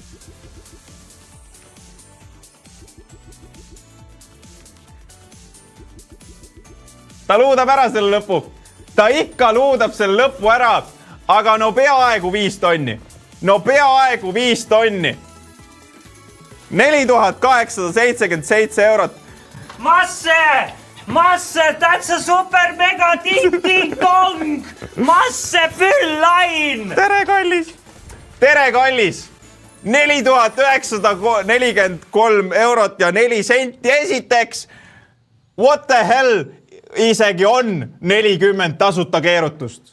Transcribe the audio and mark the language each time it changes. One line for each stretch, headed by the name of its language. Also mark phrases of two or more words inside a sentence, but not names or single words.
Estonian: Ta luudab ära selle lõpu. Ta ikka luudab selle lõpu ära, aga no peaaegu 5 tonni. No peaaegu 5 tonni. 4877 eurot. Masse,
English: that's a super mega ding dong. Masse full line.
Estonian: Tere, kallis. Tere, kallis. 4943 eurot ja 4 senti esiteks.
English: What the hell?
Estonian: Isegi on 40 tasuta keerutust.